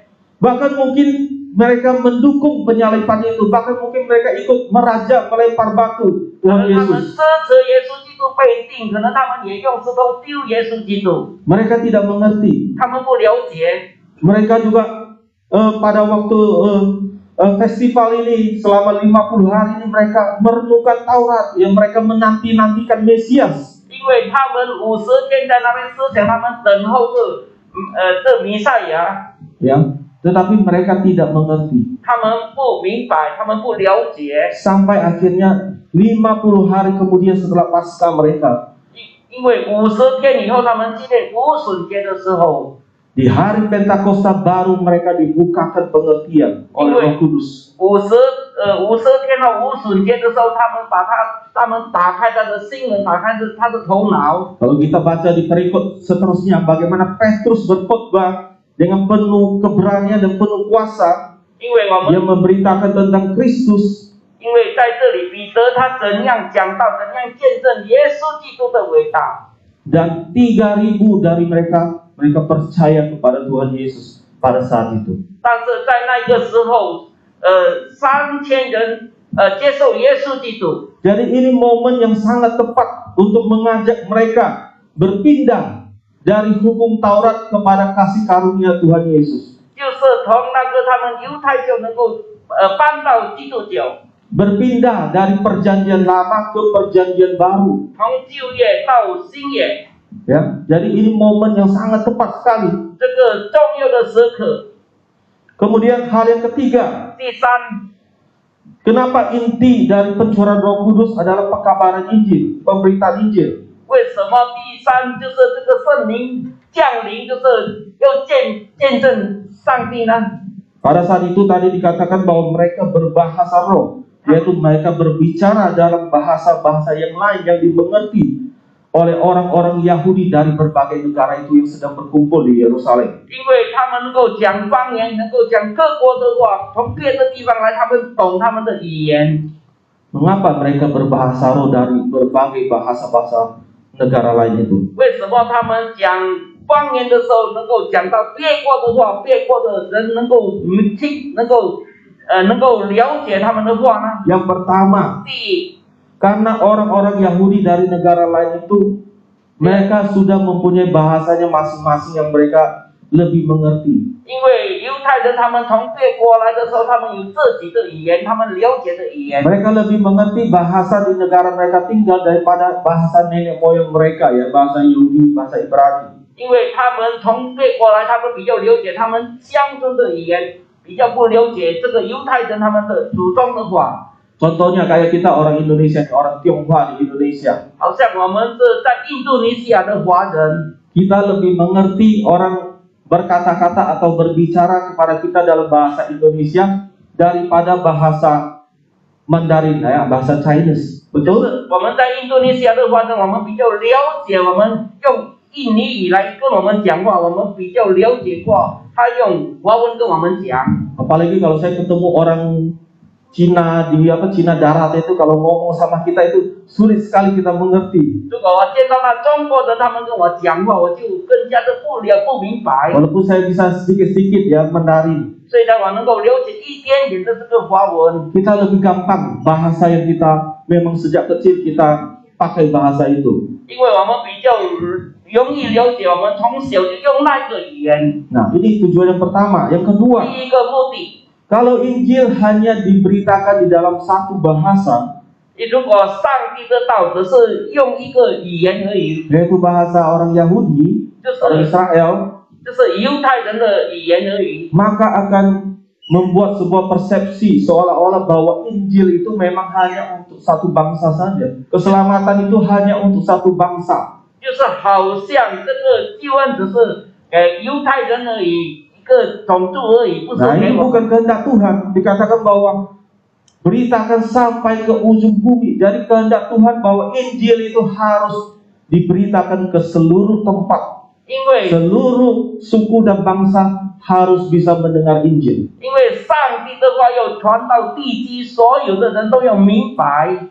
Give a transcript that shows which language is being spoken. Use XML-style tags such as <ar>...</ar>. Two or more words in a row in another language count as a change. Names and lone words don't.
<id>Bahkan mungkin mereka mendukung penyaliban itu. Bahkan mungkin mereka ikut merajam melempar batu</id> <zh>可</zh> <id>Tuhan</id> <zh>能他们</zh> <id>Yesus.</id> <zh>支持耶稣基督被钉，可能他们也用石头丢耶稣基督，</zh> <id>Mereka tidak mengerti.</id> <zh>他们不了解。</zh> <id>Mereka juga pada waktu festival ini selama 50 hari ini mereka merenungkan Taurat yang mereka menanti-nantikan Mesias.</id> <zh>因为他们50天在那边思想，他们等候这弥赛亚，</zh> <id>Ya, tetapi mereka tidak mengerti.</id> <zh>他们不明白，他们不了解，</zh> <id>Sampai akhirnya 50 hari kemudian setelah Paskah mereka,</id> <zh>因为50天以后，他们纪念无旬节的时候，</zh> <id>di hari Pentakosta baru mereka dibukakan pengertian oleh Roh Kudus.</id> <zh>50 天到无旬节的时候，他们打开他的心门，打开他的头脑。</zh> <id>Kalau kita baca di perikop seterusnya bagaimana Petrus berkhotbah dengan penuh keberanian dan penuh kuasa,</id> <zh>因为我</zh> <id>dia</id> <zh>们</zh> <id>memberitakan tentang Kristus.</id> <zh>因为在这里，彼得他怎样讲到，怎样见证耶稣基督的伟大，</zh> <id>Dan 3.000 dari mereka percaya kepada Tuhan Yesus pada saat itu.</id> <zh>但是在那个时候，3000人接受耶稣基督。</zh> <id>Jadi ini momen yang sangat tepat untuk mengajak mereka berpindah dari hukum Taurat kepada kasih karunia Tuhan Yesus.</id> <zh>就是从那个他们犹太教能够搬到基督教，</zh> <id>Berpindah dari perjanjian lama ke perjanjian baru.</id> <zh>从旧约到新约，</zh> <id>Ya, jadi ini momen yang sangat tepat sekali.</id> <zh>这个重要的时刻。</zh> <id>Kemudian hal yang ketiga,</id> <zh>第三，</zh> <id>kenapa inti dari pencurahan Roh Kudus adalah pekabaran Injil, pemberitaan Injil?</id> <zh>为什么第三就是这个圣灵降临，就是要见证上帝呢？</zh> <id>Pada saat itu tadi dikatakan bahwa mereka berbahasa roh, yaitu mereka berbicara dalam bahasa-bahasa yang lain yang dimengerti oleh orang-orang Yahudi dari berbagai negara itu yang sedang berkumpul di Yerusalem.</id> <zh>因为他们能够讲方言，能够讲各国的话，从别的地方来，他们懂他们的语言。</zh> <id>Mengapa mereka berbahasa roh dari berbagai bahasa-bahasa negara lain itu?</id> <zh>为什么他们讲方言的时候能够讲到别国的话，别国的人能够听，能够了解他们的话呢？</zh> <id>Yang pertama,</id> <zh>第一，</zh> <id>karena orang-orang Yahudi dari negara lain itu mereka sudah mempunyai bahasanya masing-masing yang mereka lebih mengerti.</id> <zh>因为犹太人他们从别国来的时候，他们有自己的语言，他们了解的语言。</zh> <id>Mereka lebih mengerti bahasa di negara mereka tinggal daripada bahasa nenek moyang mereka, ya, bahasa Yahudi, bahasa Ibrani.</id> <zh>因为他们从别国来，他们比较了解他们乡村的语言，比较不了解这个犹太人他们的祖宗的话。</zh> <id>Contohnya kayak kita orang Indonesia, orang Tionghoa di Indonesia.</id> <zh>好像我们是在印度尼西亚的华人，</zh> <id>Kita lebih mengerti orang berkata-kata atau berbicara kepada kita dalam bahasa Indonesia daripada bahasa Mandarin, ya, bahasa Chinese.</id> <zh>就</zh> <id>Betul?</id> <zh>是我们在印度尼西亚的华人，我们比较了解，我们用印尼语来跟我们讲话，我们比较了解过他用华文跟我们讲。</zh> <id>Apalagi kalau saya ketemu orang Cina di Cina darat itu, kalau ngomong sama kita itu sulit sekali kita mengerti.</id> <zh>如果我见到那中国人，他们跟我讲话，我就更加的不明白。</zh> <id>Walaupun saya bisa sedikit-sedikit ya Mandarin,</id> <zh>虽然我能够了解一点点的这个华文，</zh> <id>kita lebih gampang bahasa yang kita memang sejak kecil kita pakai bahasa itu. 因为我们比较容易了解，我们从小就用那个语言。 Nah, ini tujuan yang pertama. Yang kedua,</id> <zh>第一个目的，</zh> <id>kalau Injil hanya diberitakan di dalam satu bahasa,</id> <zh>如果上帝的道只是用一个语言而已，</zh> <id>yaitu bahasa orang Yahudi,</id> <zh>就</zh> <id>orang</id> <zh>是</zh> <id>Israel,</id> <zh>就是犹太人的语言而已，</zh> <id>maka akan membuat sebuah persepsi seolah-olah bahwa Injil itu memang hanya untuk satu bangsa saja. Keselamatan itu hanya untuk satu bangsa.</id> <zh>就是好像这个救恩只是给犹太人而已，一个种族而已，不是</zh> <id>Nah,</id> <zh>给</zh> <id>ini</id> <zh>我。</zh> <id>bukan kehendak Tuhan. Dikatakan bahwa beritakan sampai ke ujung bumi. Jadi kehendak Tuhan bahwa Injil itu harus diberitakan ke seluruh tempat.</id> <zh>因为</zh> <id>Seluruh suku dan bangsa harus bisa mendengar Injil.</id> <zh>因为上帝的话要传到地基，所有的人都要明白。</zh>